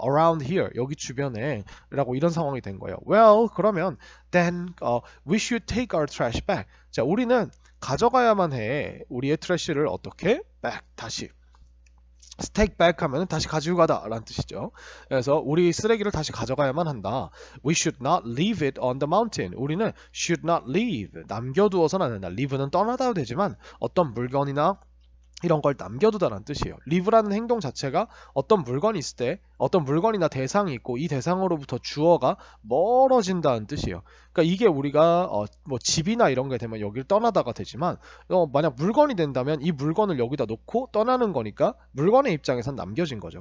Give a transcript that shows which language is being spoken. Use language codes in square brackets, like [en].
[en] Around here [ko] 여기 주변에 라고 이런 상황이 된 거예요. [en] Well 그러면 then we should take our trash back. [ko] 자, 우리는 가져가야만 해. 우리의 트래시를 어떻게? back 다시. take back 하면 다시 가지고 가다 라는 뜻이죠. 그래서 우리 쓰레기를 다시 가져가야만 한다. [en] We should not leave it on the mountain. [ko] 우리는 should not leave. 남겨두어서는 안 된다. leave는 떠나다도 되지만 어떤 물건이나 이런 걸 남겨두다라는 뜻이에요. leave라는 행동 자체가 어떤 물건이 있을 때 어떤 물건이나 대상이 있고 이 대상으로부터 주어가 멀어진다는 뜻이에요. 그러니까 이게 우리가 뭐 집이나 이런 게 되면 여기를 떠나다가 되지만 만약 물건이 된다면 이 물건을 여기다 놓고 떠나는 거니까 물건의 입장에선 남겨진 거죠.